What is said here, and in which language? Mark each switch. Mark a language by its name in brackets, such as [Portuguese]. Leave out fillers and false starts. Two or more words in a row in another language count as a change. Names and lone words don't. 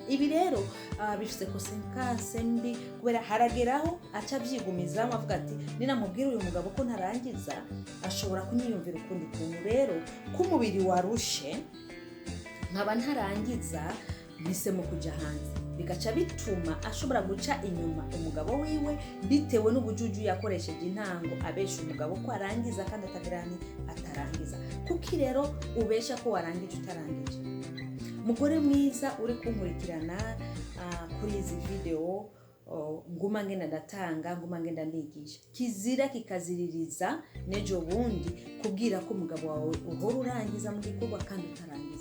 [Rundi] Ibi rero bifise konsekanse mbi, kubera harageraho aca byigumizamo avuga ati ninamubwira uyu mugabo ko ntarangiza ashobora kunyiyumvira ukundi kuntu. Rero ko umubiri warushe, nkaba ntarangiza bisemo kuja hanze, bigaca bituma ashobora guca inyuma umugabo wiwe bitewe n'ubujuju yakoresheje intango abesha umugabo ko arangiza kandi atarangiza. Kuki rero ubesha ko warangije utarangije? Mugore mwiza uri kunkurikirana kuri izi video, nguma ngenda ndatanga, nguma ngenda ndigisha, kizira kikaziririza nejo bundi kubwira ko umugabo wawe uhora urangiza mu gikorwa kandi utarangiza.